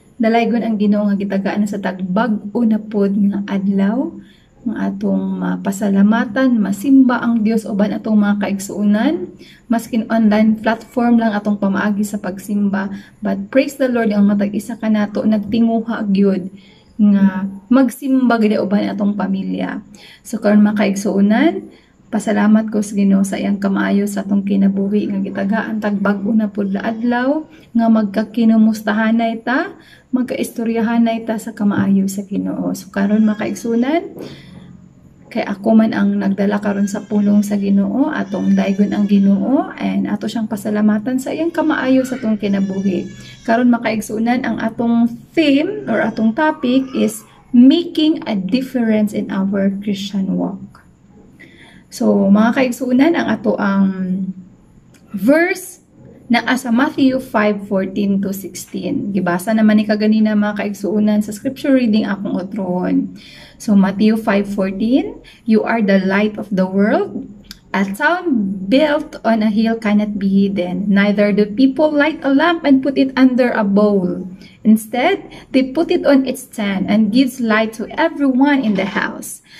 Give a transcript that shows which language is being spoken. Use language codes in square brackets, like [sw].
[ceb] Dalaygon ang Ginoo nga gitagaan sa tagbag-o na pod nga adlaw. Mga atong mapasalamatan, masimba ang Dios uban atong mga kaigsuunan. Maskin online platform lang atong pamaagi sa pagsimba. [en] But praise the Lord, [ceb] ang matag-isa ka nato nagtinguha gyud nga magsimba gid uban atong pamilya. So karon mga kaigsuunan, pasalamat ko sa Ginoo sa iyang kamaayo sa atong kinabuhi nga gitagaan tagbag-o na pud adlaw nga magkakinumustahanay ta, magkaistoryahanay ta sa kamaayo sa Ginoo. So karon mga kaigsuunan, kay ako man ang nagdala karon sa pulong sa Ginoo, atong daygon ang Ginoo, and ato siyang pasalamatan sa iyang kamaayo sa atong kinabuhi. Karon makaigsunan ang atong [en] theme or atong topic is making a difference in our Christian walk. [ceb] So mga kaigsunan, ang ato ang verse na asa Matthew 5:14 to 16. Gibasa naman ni kaganina mga kaigsuunan sa scripture reading akong otron. [en] So Matthew 5:14, you are the light of the world. A town built on a hill cannot be hidden. Neither do people light a lamp and put it under a bowl. Instead, they put it on its stand and gives light to everyone in the house.